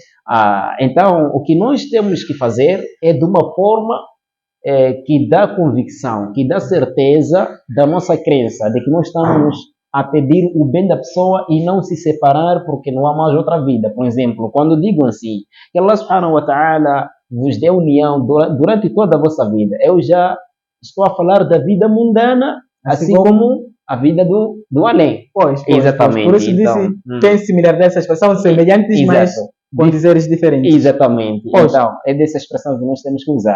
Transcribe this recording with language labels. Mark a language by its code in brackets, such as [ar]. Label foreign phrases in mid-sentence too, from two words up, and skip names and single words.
[pt] Então, o que nós temos que fazer é de uma forma que dá convicção, que dá certeza da nossa crença, de que nós estamos a pedir o bem da pessoa e não se separar porque não há mais outra vida. Por exemplo, quando digo assim, que [ar] الله سبحانه وتعالى [pt] vos dê união durante toda a vossa vida, eu já estou a falar da vida mundana, assim como a vida do além. Pois, exatamente. Por isso disse, tem similar dessa expressão, semelhantes, mas com dizeres diferentes. Exatamente. Pois. Então, é dessa expressão que nós temos que usar.